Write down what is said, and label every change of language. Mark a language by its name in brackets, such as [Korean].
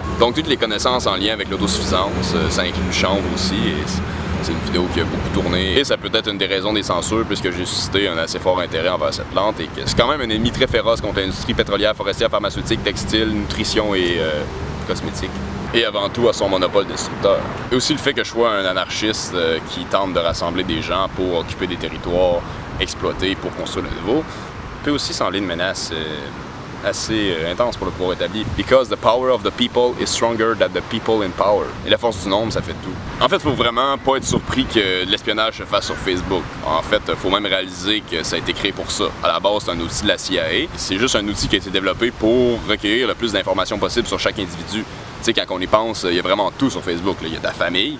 [French] Donc toutes les connaissances en lien avec l'autosuffisance, ça inclut chanvre aussi, et c'est une vidéo qui a beaucoup tourné et ça peut être une des raisons des censures puisque j'ai suscité un assez fort intérêt envers cette plante et que c'est quand même un ennemi très féroce contre l'industrie pétrolière, forestière, pharmaceutique, textile, nutrition et cosmétique. Et avant tout à son monopole destructeur. Et aussi le fait que je sois un anarchiste qui tente de rassembler des gens pour occuper des territoires exploités pour construire le nouveau, peut aussi sembler une menace assez intense pour le pouvoir établi. [English] Because the power of the people is stronger than the people in power. [French] Et la force du nombre, ça fait tout. En fait, il faut vraiment pas être surpris que l'espionnage se fasse sur Facebook. En fait, il faut même réaliser que ça a été créé pour ça. À la base, c'est un outil de la CIA. C'est juste un outil qui a été développé pour recueillir le plus d'informations possible sur chaque individu. Tu sais, quand on y pense, il y a vraiment tout sur Facebook. Il y a ta famille.